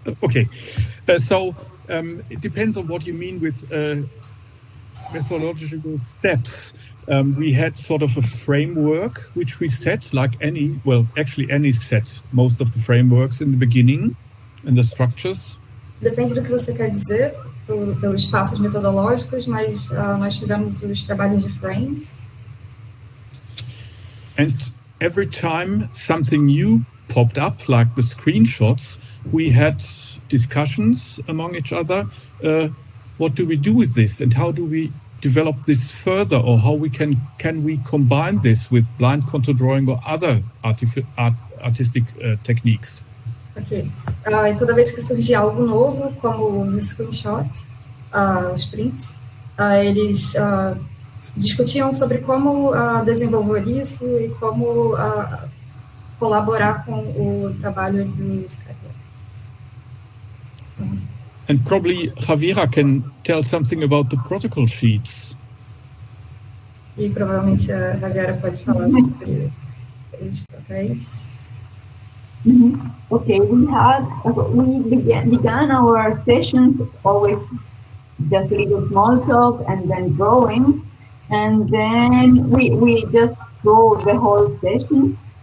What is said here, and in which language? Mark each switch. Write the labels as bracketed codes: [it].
[en] Okay, so it depends on what you mean with methodological steps. We had sort of a framework which we set, like any set most of the frameworks in the beginning and the structures. [pt] Depende do que você quer dizer pelos passos metodológicos, mas nós tivemos os trabalhos de frames. [en] And every time something new popped up, like the screenshots, we had discussions among each other. What do we do with this, and how do we develop this further, or how can we combine this with blind contour drawing or other artistic techniques? Ok. [pt] E toda vez que surgia algo novo, como os screenshots, os prints, eles discutiam sobre como desenvolver isso e como colaborar com o trabalho do Skype Lab. [en] And probably Javiera can tell something about the protocol sheets. [pt] E provavelmente a Javiera pode falar sobre os papéis. [en] Okay, we began our sessions always just a little small talk and then drawing, and then we just draw the whole session.